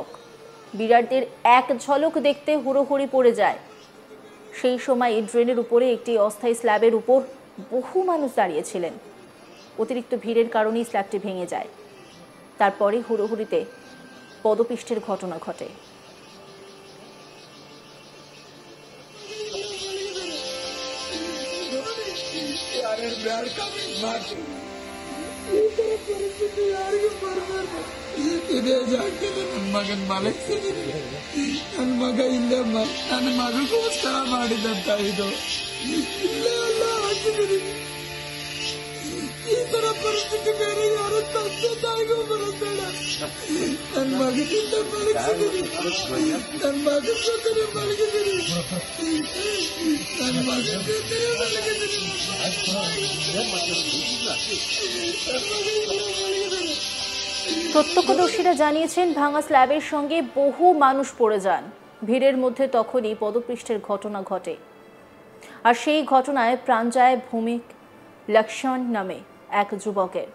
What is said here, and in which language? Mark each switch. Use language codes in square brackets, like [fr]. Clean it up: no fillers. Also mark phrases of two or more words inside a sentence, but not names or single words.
[bn] বিরাটদের এক ঝলক দেখতে হুড়োহুড়ি পড়ে যায়। সেই সময় ড্রেনের উপরে একটি অস্থায়ী স্ল্যাবের উপর বহু মানুষ দাঁড়িয়েছিলেন। অতিরিক্ত ভিড়ের কারণেই স্ল্যাবটি ভেঙে যায়। তারপরে হুড়োহুড়িতে পদপৃষ্ঠের ঘটনা ঘটে। [kn] ಇದೇ ಜಾಗದಲ್ಲಿ ನನ್ನ ಮಗನ ಮಲಗಿಸಿದೀನಿ. ನನ್ನ ಮಗ ಇಲ್ಲೇ ನನ್ನ ಮಗಗೋಸ್ಕರ ಮಾಡಿದಂತ ಇದು ಇಲ್ಲೇ ಎಲ್ಲ ಹಾಕಿದೀನಿ. ಈ ತರ ಪರಿಸ್ಥಿತಿ ಬೇರೆ ಯಾರು ತಂದೆ ತಾಯಿಗೂ ಬರುತ್ತೇಳ. ನನ್ನ ಮಗನಿಂದ ಮಲಗಿಸಿದೀನಿ, ನನ್ನ ಮಗನ ಜೊತೆ ಮಲಗಿದೀನಿ, ನನ್ನ ಮಗನ ಜೊತೆ ಮಲಗಿದೀನಿ, [bn] প্রত্যক্ষদর্শীরা জানিয়েছেন ভাঙা স্ল্যাবের সঙ্গে বহু মানুষ পড়ে যান। ভিড়ের মধ্যে তখনই পদপৃষ্ঠের ঘটনা ঘটে। আর সেই ঘটনায় প্রাণ যায় ভূমিক লক্ষণ নামে এক যুবকের।